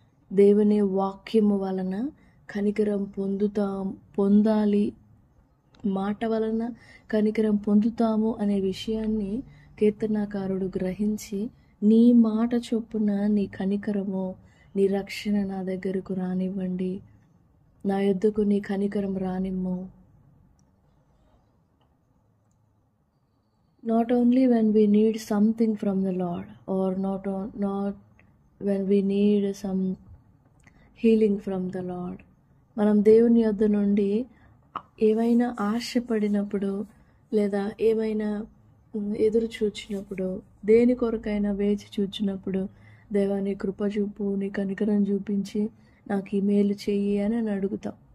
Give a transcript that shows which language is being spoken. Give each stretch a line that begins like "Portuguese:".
Telugu: దేవుని వాక్యము వలన కనికరం పొందాలి, మాట వలన కనికరం పొందుతాము అనే విషయాన్ని కీర్తనాకారుడు గ్రహించి, నీ మాట చొప్పున నీ కనికరము, నీ రక్షణ నా దగ్గరకు రానివ్వండి, నా యొద్దకు నీ కనికరం రానిమ్ము.
English: Not only when we need something from the Lord, or not when we need some healing from the Lord.
Telugu: మనం దేవుని యొద్ద నుండి ఏమైనా ఆశపడినప్పుడు, లేదా ఏమైనా ఎదురు చూచినప్పుడు, దేని కొరకైనా వేచి చూచినప్పుడు, దేవా నీ కృప చూపు, నీ కనికరం చూపించి నాకు ఈ మేలు చెయ్యి అని అడుగుతాం.